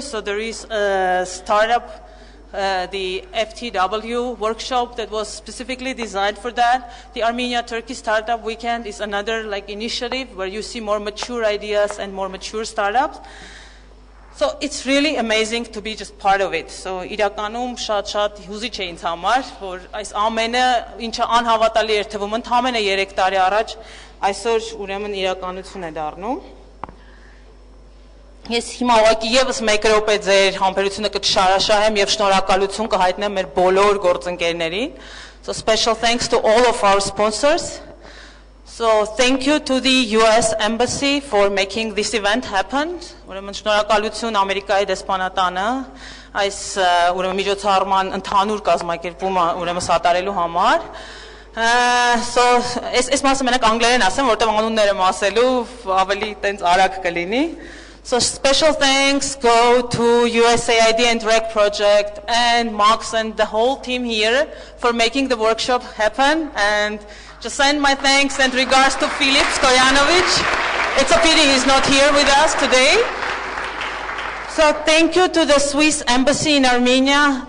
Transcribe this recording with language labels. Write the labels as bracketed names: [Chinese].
[English] So there is a startup, the FTW workshop that was specifically designed for that. The Armenia-Turkey Startup Weekend is another like initiative where you see more mature ideas and more mature startups. So it's really amazing to be just part of it. [Armenian] So իրականում շատ հուզիչ է ինձ համար, որ այս ամենը ինչը անհավատալի էր թվում ընդամենը 3 տարի առաջ, այսօր ուրեմն իրականություն է դառնում։ Ես հիմա ուղղակի եւս 1 րոպե ձեր համբերությունը կշարաշահեմ եւ շնորհակալություն կհայտնեմ մեր բոլոր գործընկերներին. [English] So special thanks to all of our sponsors. So thank you to the US Embassy for making this event happen. [Armenian] Ուրեմն շնորհակալություն Ամերիկայի դեսպանատանը այս ուրեմն միջոցառման ընդհանուր կազմակերպումը ուրեմն սատարելու համար. So այս մասը մենակ անգլերեն ասեմ, որտեղ անունները ասելու ավելի տենց արագ կլինի. [English] So special thanks go to USAID and Rec Project and Max and the whole team here for making the workshop happen, and just send my thanks and regards to Filip Stoyanovich. It's a pity he's not here with us today. So thank you to the Swiss Embassy in Armenia.